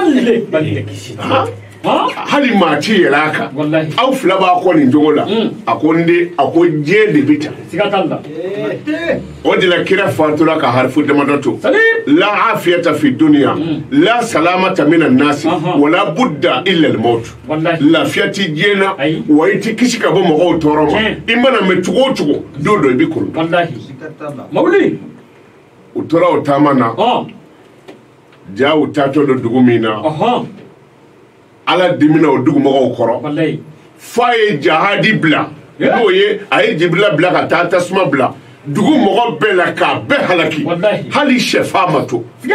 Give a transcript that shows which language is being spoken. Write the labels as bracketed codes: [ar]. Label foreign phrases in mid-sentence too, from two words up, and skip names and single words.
[bm] hali maa ci yɛlɛ a kan aw fila b'a kɔ nin cogo la a ko n den a ko diɲɛ de bɛ ta o de la kira fatura ka harifu damadɔ to la [ar] عافية في الدنيا لا سلامة من الناس ولا بد إلا الموت [bm] lafiya ti diɲɛ na wa i ti kisi ka bɔ mɔgɔw tɔɔrɔ ma i mana mɛn cogo o cogo don dɔ i bɛ kuru u tora o taama na ja u taatɔ don dugu min na ala dimina o dugumɔgɔw kɔrɔ f'a ye jahadi bila n'o ye a ye jibila bila ka taa tasuma bila dugu mɔgɔ bɛɛ la k'a bɛɛ halaki hali sɛfa ma to